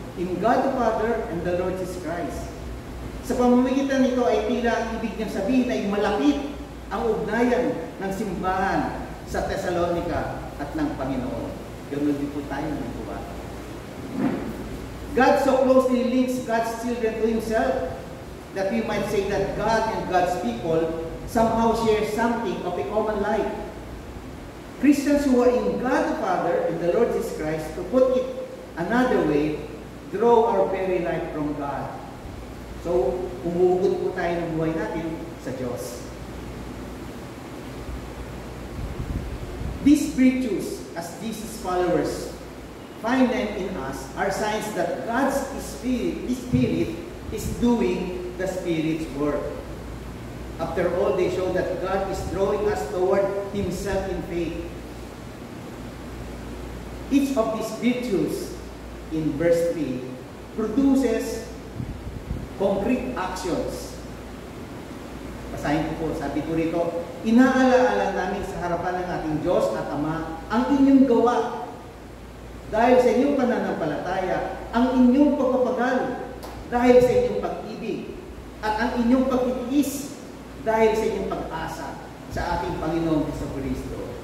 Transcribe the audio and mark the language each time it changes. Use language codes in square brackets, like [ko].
[en] In God the Father and the Lord Jesus Christ. [tl] Sa pamamagitan nito ay tila ang ibig niyang sabihin ay malapit ang ugnayan ng simbahan sa Thessalonica at ng Panginoon. Ganun din po tayo ng buwa. [en] God so closely links God's children to Himself that we might say that God and God's people somehow share something of a common life. Christians who are in God the Father and the Lord Jesus Christ, to put it another way, draw our very life from God. [tl] So, umuugot po tayo ng buhay natin sa Diyos. [en] These virtues, as Jesus followers find them in us, are signs that God's Spirit is doing the Spirit's work. After all, they show that God is drawing us toward Himself in faith. Each of these virtues in verse 3 produces concrete actions. [tl] Basahin ko po, sabi ko rito, inaalaala namin sa harapan ng ating Diyos at Ama ang inyong gawa dahil sa inyong pananampalataya, ang inyong pagpapagal dahil sa inyong pag-ibig, at ang inyong pagtitiis dahil sa inyong pag-asa sa ating Panginoong Jesucristo.